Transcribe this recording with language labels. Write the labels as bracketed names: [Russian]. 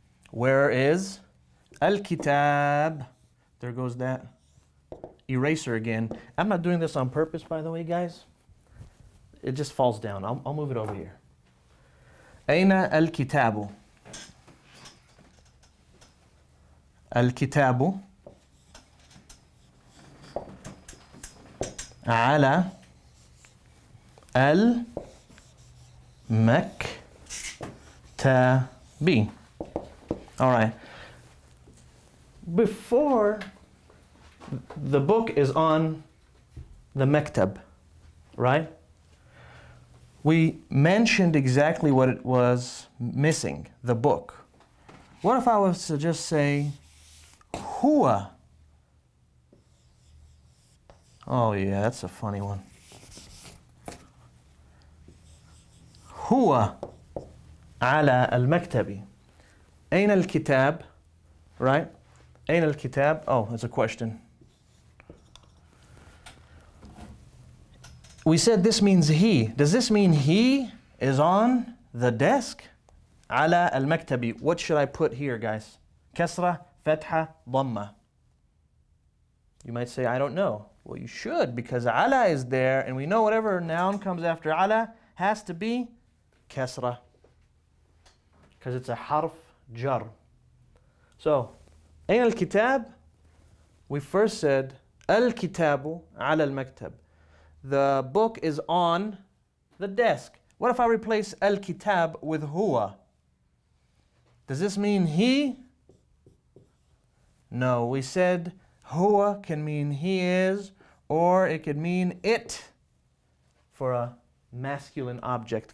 [English] Where is al-kitab? There goes that eraser again. I'm not doing this on purpose, by the way, guys. It just falls down. I'll move it over here. [Arabic] أين al-kitabu? Al-kitabu على المكتب. [English] All right. Before the book is on the maktab, right? We mentioned exactly what it was missing, the book. What if I was to just say huwa? Oh yeah, that's a funny one. [Arabic] هو على المكتب. أين الكتاب? Right? أين الكتاب? [English] Oh, it's a question. We said this means he. Does this mean he is on the desk? [Arabic] على المكتب. [English] What should I put here, guys? [Arabic] كسرة, فتحة, ضمة. [English] You might say, I don't know. Well, you should, because على is there, and we know whatever noun comes after على has to be kasra, because it's a harf jar. [Arabic] So, أين الكتاب? [English] We first said [Arabic] الكتاب على المكتب. [English] The book is on the desk. What if I replace الكتاب with huwa? Does this mean he? No, we said huwa can mean he is, or it could mean it for a masculine object.